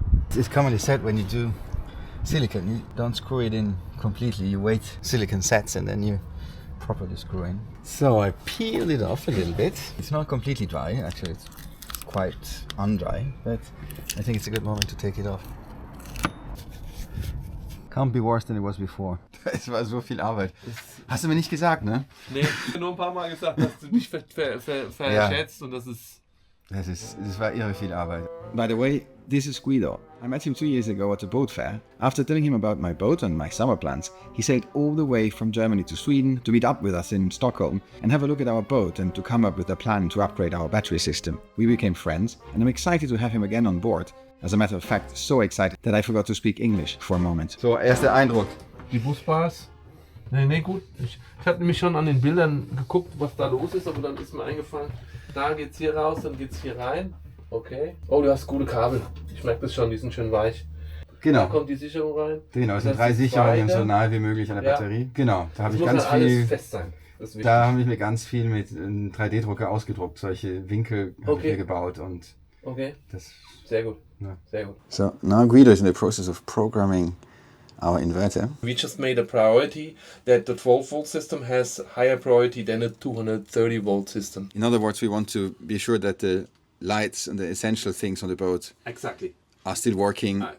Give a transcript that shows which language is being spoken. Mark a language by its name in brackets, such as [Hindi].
[English] It's commonly said when you do silicone, you don't screw it in completely. You wait silicone sets and then you properly screw in. So I peeled it off a little bit. It's not completely dry, actually it's quite undry, but I think it's a good moment to take it off. Can't be worse than it was before. [German] Es war so viel Arbeit. Hast du mir nicht gesagt, ne? Nee, nur ein paar Mal gesagt, dass du dich verschätzt und das ist... Das war irre viel Arbeit. [English] By the way, this is Guido. I met him 2 years ago at the boat fair. After telling him about my boat and my summer plans, he sailed all the way from Germany to Sweden to meet up with us in Stockholm and have a look at our boat and to come up with a plan to upgrade our battery system. We became friends and I'm excited to have him again on board. As a matter of fact, so excited that I forgot to speak English for a moment. [German] So, erster Eindruck. Die Busbars? Nee, gut. Ich habe nämlich schon an den Bildern geguckt, was da los ist, aber dann ist mir eingefallen, da geht's hier raus, dann geht's hier rein. Okay. Oh, du hast gute Kabel. Ich merke das schon, die sind schön weich. Genau. Da kommt die Sicherung rein. Genau, es sind 3 Sicherungen so nahe wie möglich an der Batterie. Genau, da habe ich ganz viel. Alles fest sein. Da habe ich mir ganz viel mit einem 3D-Drucker ausgedruckt. Solche Winkel habe ich mir gebaut und das. Sehr gut. Ja. Sehr gut. [English] So now Guido is in the process of programming our inverter. We just made a priority that the 12-volt system has higher priority than a 230-volt system. In other words, we want to be sure that the lights and the essential things on the boat are still working.